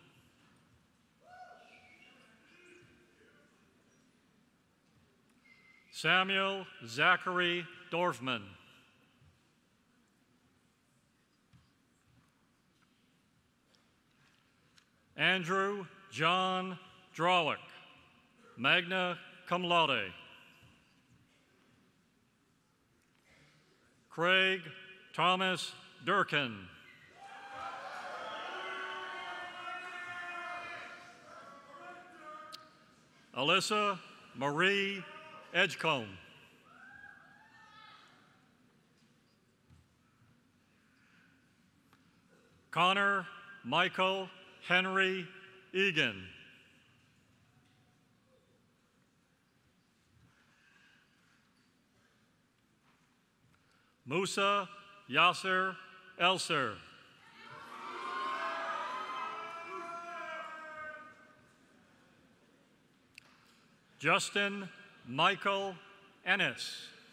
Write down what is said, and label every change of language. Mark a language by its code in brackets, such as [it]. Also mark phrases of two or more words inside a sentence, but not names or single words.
[en] Samuel Zachary Dorfman. Andrew John Drawick, [la] magna cum laude. [en] Craig Thomas Durkin. Alyssa Marie Edgecombe. Connor Michael Henry Egan. Musa Yasser Elser. Justin Michael Ennis.